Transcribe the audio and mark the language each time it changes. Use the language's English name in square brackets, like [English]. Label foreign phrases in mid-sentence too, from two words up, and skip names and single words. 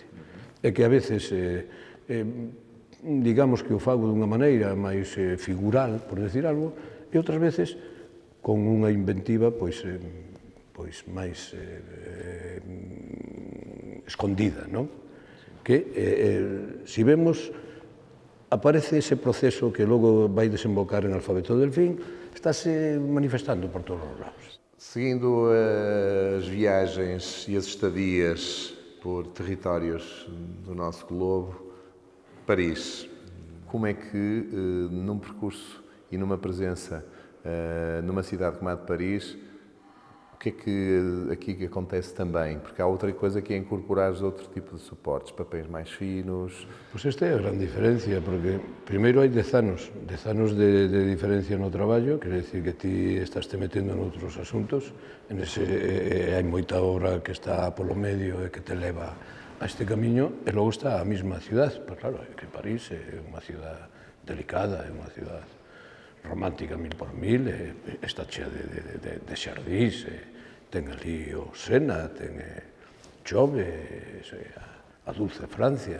[Galician] É que a veces, digamos que o fago dunha maneira máis figural, [Spanish] por decir algo, [Galician] e outras veces con unha inventiva pois máis escondida, non? Que, se vemos, aparece ese proceso que logo vai desembocar en Alfabeto Delfín, estáse manifestando por todos os lados. [Portuguese] Seguindo as viagens e as estadias por territórios do nosso globo, Paris, como é que num percurso e numa presença numa cidade como a de Paris, o que é que aqui acontece também? Porque há outra coisa que é incorporar outro tipo de suportes, papéis mais finos... [Galician] Pois esta é a gran diferencia, porque primeiro hai 10 anos de diferencia no traballo, quer decir que ti estás te metendo noutros asuntos, hai moita obra que está polo medio e que te leva a este camiño, e logo está a mesma cidade, pois claro, que París é unha cidade delicada, é unha cidade romántica 1000 por 1000, está chea de xardís, ten ali o Sena, ten chove, a dulce Francia.